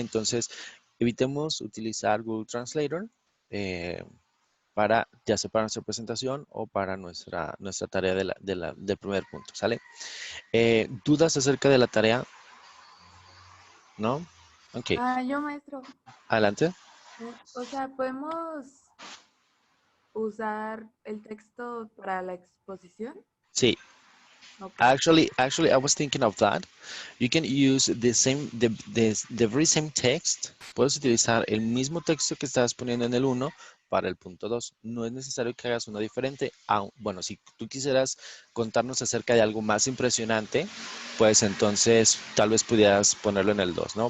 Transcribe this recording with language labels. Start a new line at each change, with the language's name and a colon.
Spanish: Entonces evitemos utilizar Google Translator para ya sea para nuestra presentación o para nuestra tarea del primer punto, ¿sale? ¿Dudas acerca de la tarea? ¿No? Ok, Yo, maestro. adelante. O sea, ¿podemos usar el texto para la exposición? Sí. Ok.
English: Actually, I was thinking of that. You can use the very same text.
Spanish: Puedes utilizar el mismo texto que estás poniendo en el 1 para el punto 2. No es necesario que hagas uno diferente. Bueno, si tú quisieras contarnos acerca de algo más impresionante, pues entonces tal vez pudieras ponerlo en el 2, ¿no?